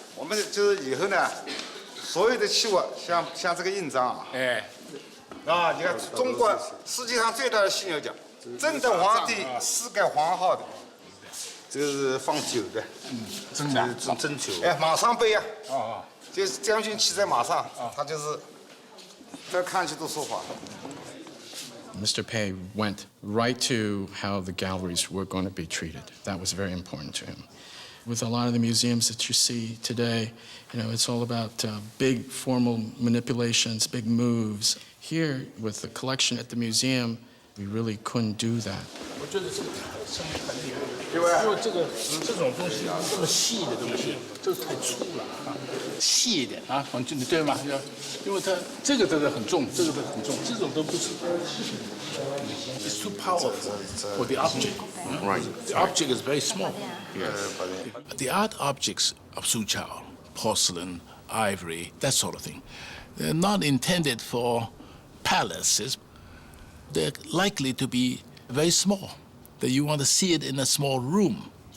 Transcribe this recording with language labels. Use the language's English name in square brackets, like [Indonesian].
[Chinese] 我们就是以后呢，所有的器物像这个印章啊，你看中国世界上最大的犀牛角，正德皇帝赐给皇后的，这个是放酒的，针酒，马上杯啊，就是将军骑在马上，他就是，这看起都说话。 [English] Mr. Pei went right to how the galleries were going to be treated. That was very important to him. With a lot of the museums that you see today, it's all about big formal manipulations, big moves. Here, with the collection at the museum, we really couldn't do that. [Chinese] 我觉得这个声音很厉害，因为这种东西这么细的东西，这个太粗了啊，细一点啊，你对吗？因为它这个真的很重，这个很重，这种都不是。 [English] It's too powerful for the object. Right. The object is very small. The art objects of Suzhou, porcelain, ivory, that sort of thing, they're not intended for palaces. They're likely to be very small, that you want to see it in a small room.